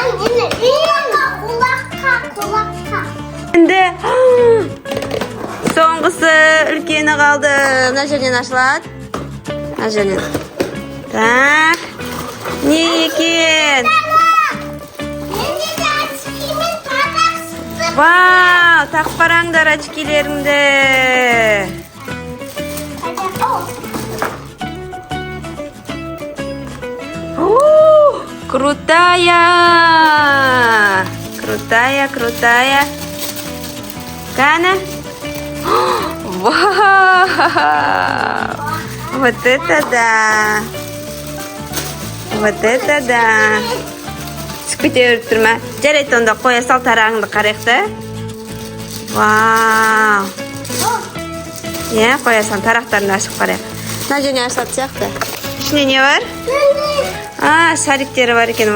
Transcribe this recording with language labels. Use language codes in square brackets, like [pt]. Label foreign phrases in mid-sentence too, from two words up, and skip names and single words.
[kk] Енді соңғысы үлкені қалды. Мына жерден ашылады. Мына жерден. Так. Не екен? Вау! Тақып қараңдар очкилеріңді. [ru] Крутая. [kk] Кана? Вау! [ru] Вот это да. [kk] Көтеріп тұрма. Жарайды, онда қоя сал тарағыңды қарайықты. Вау! Иә, қоя сал тарақтарыңды ашып қарайық. Мына жеріне ашылады сияқты. Ішінде не бар? Шариктері бар екен.